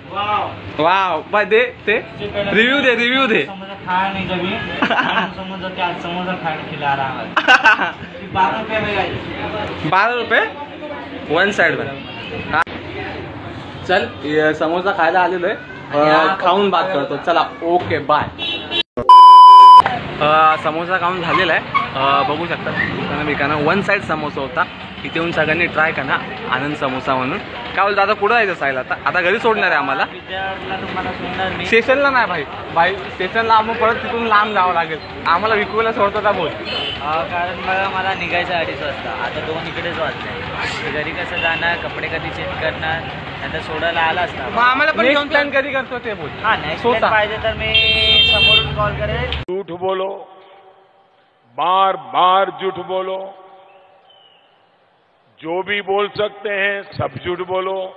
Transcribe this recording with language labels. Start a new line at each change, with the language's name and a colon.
Marathi: Wow bye दे ते review दे.
Hindi: समोसा खाया नहीं कभी. समोसा क्या समोसा खाने खिला रहा है. 12 रुपये में गाइस. 12 रुपये वन साइड में.
Marathi: चल समोसा खायला आलेलो आहे. खाऊन बात करतो. चला ओके बाय. समोसा खाऊन झालेला आहे. बघू शकता दुकाना 1 साइड समोसा होता. इथे येऊन सगळ्यांनी ट्राय करा आनंद समोसा म्हणून. काय बोलतो आता कुठं जायचं सायला. आता घरी सोडणार आहे आम्हाला. तुम्हाला सोडणार मी. स्टेशनला नाही भाई स्टेशनला आपण परत तिथून लांब जावं लागेल. आम्हाला विकूला सोडतो का बोल. कारण मला निघायचं 2:30 वाजता. आता 2 इकडेच वाजले. घरी कसं जाणार. कपडे कधी चेंज करणार. नंतर सोडायला आला असता. मग आम्हाला पण नेक्स्ट प्लॅन कधी करतो ते बोल. हा नेक्स्ट पाहिजे तर मी समोरून कॉल करेल.
Hindi: झूठ बोलो, बार बार झूठ बोलो, जो भी बोल सकते हैं सब झूठ बोलो.